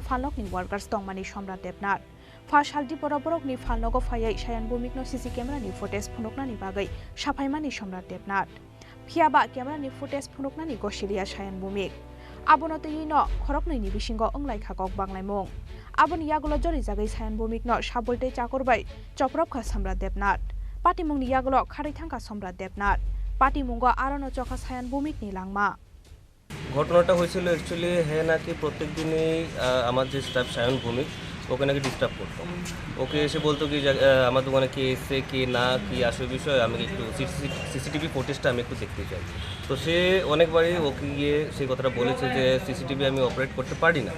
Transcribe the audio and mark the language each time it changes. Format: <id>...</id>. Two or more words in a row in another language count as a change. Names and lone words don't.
<brx>फालनकनि वार्कार्स दंमानि सम्राट देबनाथ फार्स्ट हालदि बरकनि फालनक फायै सायान भूमिकनो सीसी केमेरानि फुटेज फुनुकनानि बागै साफायमानि सम्राट देबनाथ फियाबा केमेरानि फुटेज फुनुकनानि गसिलिया सायान भूमिक आबनो तैयैनो खरकनैनि बिसिंग अंलायखा गक बांलाय मुं आबनि यागुलो जरि जागै सायान भूमिकनो साबुलते चाकरबाय चक्रबखा सम्राट देबनाथ पार्टी मुंनि यागुलो खारै थांखा सम्राट देबनाथ पार्टी मुंग आरनो चखा सायान भूमिकनि लांमा</brx> <bn>ঘটনাটা হয়েছিল অ্যাকচুয়ালি হ্যাঁ নাকি প্রত্যেক দিনই আমার যে স্টাফ সায়ন ভূমিক ওকে নাকি ডিস্টার্ব করতো ওকে এসে বলতো কি আমার দোকানে কে এসছে কে না কি আসবে বিষয় আমি একটু সিসিটিভি ফুটেজটা আমি একটু দেখতে চাই তো সে অনেকবারই ওকে গিয়ে সেই কথাটা বলেছে যে সিসিটিভি আমি অপারেট করতে পারি না</bn>